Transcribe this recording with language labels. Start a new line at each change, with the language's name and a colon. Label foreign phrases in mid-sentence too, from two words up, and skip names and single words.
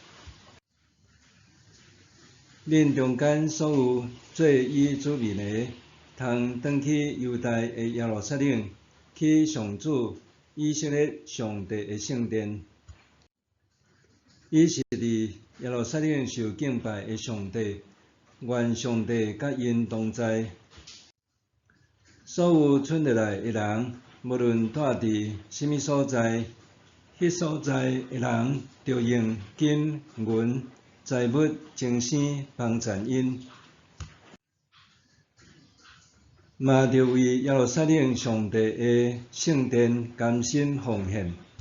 Min Nan Chinese: 恁中间所有做伊子民的，通转去犹大的耶路撒冷，去上主以色列上帝的圣殿。伊是伫耶路撒冷受敬拜的上帝，愿上帝甲因同在。所有村落来的人，无论住伫什么所在，迄所在的人着用金银财物精生帮赞因，嘛着为耶路撒冷上帝的圣殿甘心奉献。